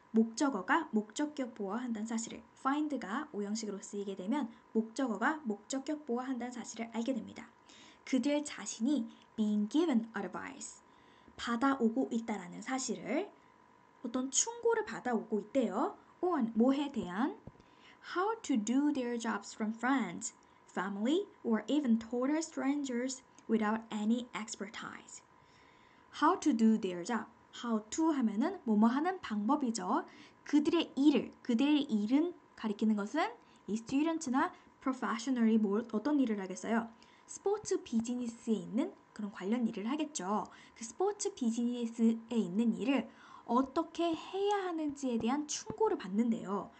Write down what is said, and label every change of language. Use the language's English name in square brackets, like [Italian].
[Korean] 목적어가 목적격 보어한다는 사실을, find가 오형식으로 쓰이게 되면 목적어가 목적격 보어한다는 사실을 알게 됩니다. 그들 자신이 [English] being given advice, [Korean] 받아오고 있다라는 사실을, 어떤 충고를 받아오고 있대요. [English] on, [Korean] 뭐에 대한, [English] how to do their jobs from friends, family, or even total strangers without any expertise. How to do their job. [Korean] How to 하면은 뭐뭐 하는 방법이죠. 그들의 일은 가리키는 것은 이 student나 professional이 어떤 일을 하겠어요? 스포츠 비즈니스에 있는 그런 관련 일을 하겠죠. 그 스포츠 비즈니스에 있는 일을 어떻게 해야 하는지에 대한 충고를 받는데요.